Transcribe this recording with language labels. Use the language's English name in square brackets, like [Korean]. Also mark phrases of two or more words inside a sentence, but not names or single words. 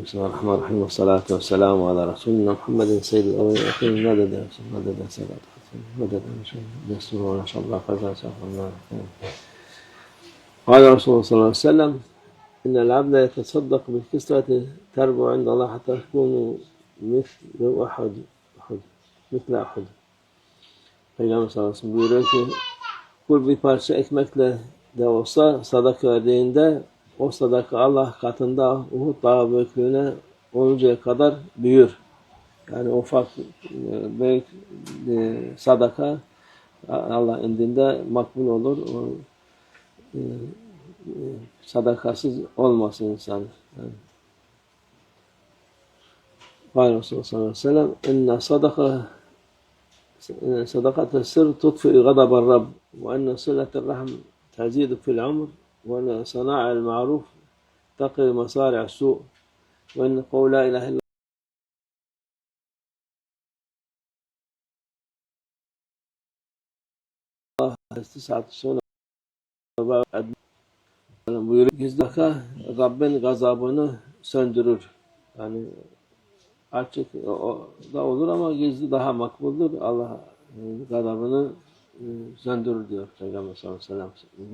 [Arabic] بسم الله الرحمن الرحيم، والصلاة والسلام على رسولنا محمد سيد الأولين والآخرين. مدد سادات مدد نسرور إن شاء الله فزع الله. قال رسول الله صلى الله عليه وسلم: إن العبد يتصدق بالكسرة تربو عند الله حتى تكون مثل أحد. [Turkish] Peygamber [Arabic] صلى الله عليه وسلم [Turkish] buyuruyor ki, kul bir parça ekmekle de olsa sadaka verdiğinde o sadaka Allah katında Uhud dağı büyüklüğüne oluncaya kadar büyür. Yani ufak büyük sadaka Allah indinde makbul olur. O sadakasız olmasın insan. Yani. Resulullah [Arabic] صلى الله عليه وسلم: İnne صدقة السر تطفئ غضب الرب وأن صلة الرحم تزيد في العمر وأن صناعة المعروف تقي مصارع السوء وأن قول لا إله إلا الله تسعة سنة buyuruyor. [Turkish] Gizli Rabbin gazabını söndürür. Yani açık o da olur ama gizli daha makbuldür. Allah gazabını söndürür diyor Peygamber [Arabic] صلى الله عليه وسلم.